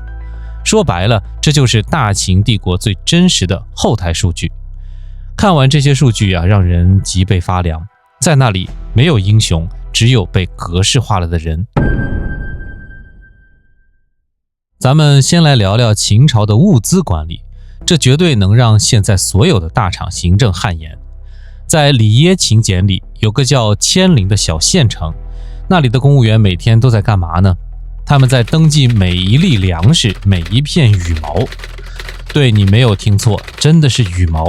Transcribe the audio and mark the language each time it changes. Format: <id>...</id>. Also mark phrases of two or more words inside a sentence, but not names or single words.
<zh>說白了，這就是大秦帝國最真實的後台數據。看完這些数據啊，讓人脊背發涼。在那裡沒有英雄，只有被格式化了的人。咱們先來聊聊秦朝的物資管理，這絕對能讓現在所有的大廠行政汗顏。在里耶秦簡裡有個叫千陵的小縣城，那裡的公務員每天都在幹嘛呢？他們在登記每一粒糧食，每一片羽毛。對，你沒有聽錯，真的是羽毛。</zh>